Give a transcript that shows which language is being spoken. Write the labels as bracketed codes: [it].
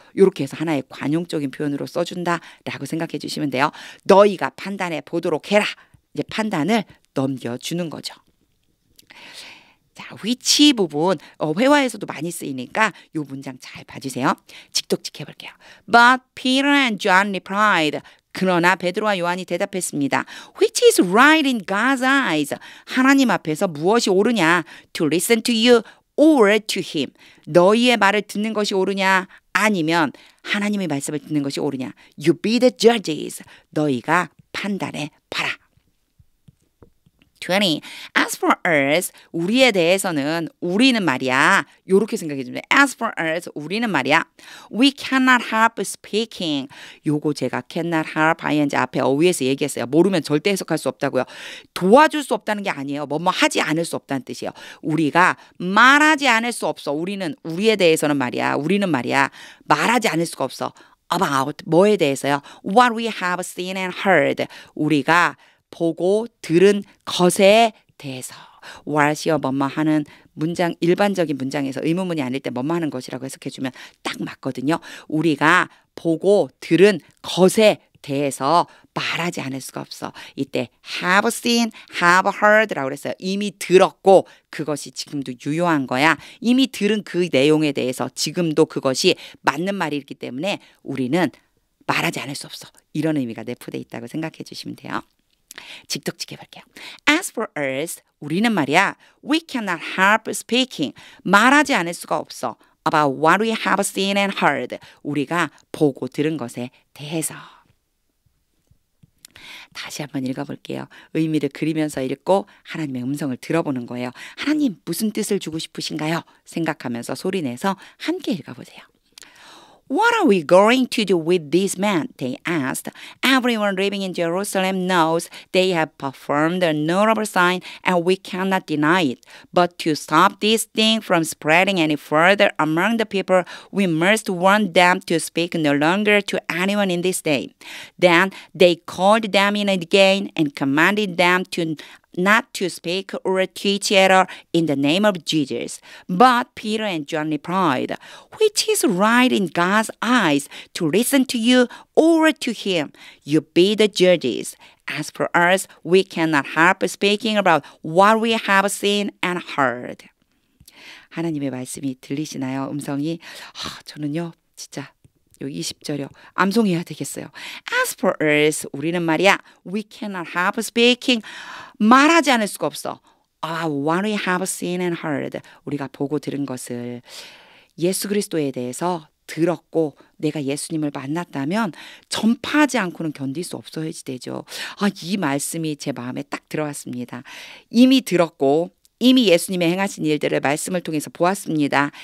[ko] 이렇게 해서 하나의 관용적인 표현으로 써준다라고 생각해 주시면 돼요. 너희가 판단해 보도록 해라. 이제 판단을 넘겨주는 거죠. 자, which 부분 회화에서도 많이 쓰이니까 이 문장 잘 봐주세요. 직독직 해볼게요. [en] But Peter and John replied. [ko] 그러나 베드로와 요한이 대답했습니다. [en] Which is right in God's eyes? [ko] 하나님 앞에서 무엇이 옳으냐? [en] To listen to you or to him? [ko] 너희의 말을 듣는 것이 옳으냐? 아니면 하나님의 말씀을 듣는 것이 옳으냐? [en] You be the judges. [ko] 너희가 판단해 봐라. [en] 20. As for us, [ko] 우리에 대해서는 우리는 말이야. 요렇게 생각해 주면 돼. [en] As for us, [ko] 우리는 말이야. [en] We cannot help speaking. [ko] 요거 제가 cannot help ing 앞에 어휘에서 얘기했어요. 모르면 절대 해석할 수 없다고요. 도와줄 수 없다는 게 아니에요. 뭐뭐 하지 않을 수 없다는 뜻이에요. 우리가 말하지 않을 수 없어. 우리에 대해서는 말이야. 우리는 말이야. 말하지 않을 수가 없어. About 뭐에 대해서요? [en] What we have seen and heard. [ko] 우리가 보고 들은 것에 대해서 what이요 뭐뭐 하는 문장 일반적인 문장에서 의문문이 아닐 때 뭐뭐 하는 것이라고 해석해주면 딱 맞거든요. 우리가 보고 들은 것에 대해서 말하지 않을 수가 없어. 이때 have seen, have heard라고 그랬어요. 이미 들었고 그것이 지금도 유효한 거야. 이미 들은 그 내용에 대해서 지금도 그것이 맞는 말이기 때문에 우리는 말하지 않을 수 없어. 이런 의미가 내포되어 있다고 생각해 주시면 돼요. 직독직 해볼게요. [en] As for us, [ko] 우리는 말이야. [en] We cannot help speaking. [ko] 말하지 않을 수가 없어. [en] About what we have seen and heard. [ko] 우리가 보고 들은 것에 대해서. 다시 한번 읽어볼게요. 의미를 그리면서 읽고 하나님의 음성을 들어보는 거예요. 하나님 무슨 뜻을 주고 싶으신가요? 생각하면서 소리내서 함께 읽어보세요. [en] What are we going to do with this man? They asked. Everyone living in Jerusalem knows they have performed a notable sign and we cannot deny it. But to stop this thing from spreading any further among the people, we must warn them to speak no longer to anyone in this day. Then they called them in again and commanded them not to speak or teach at all in the name of Jesus. But Peter and John replied, which is right in God's eyes, to listen to you or to him? You be the judges. As for us, we cannot help speaking about what we have seen and heard. [ko] 하나님의 말씀이 들리시나요? 음성이 저는요 진짜 요 20절이요. 암송해야 되겠어요. [en] As for us, [ko] 우리는 말이야. [en] We cannot help speaking. [ko] 말하지 않을 수가 없어. [en] What we have seen and heard. [ko] 우리가 보고 들은 것을 예수 그리스도에 대해서 들었고 내가 예수님을 만났다면 전파하지 않고는 견딜 수 없어야지 되죠. 이 말씀이 제 마음에 딱 들어왔습니다. 이미 들었고 이미 예수님의 행하신 일들을 말씀을 통해서 보았습니다.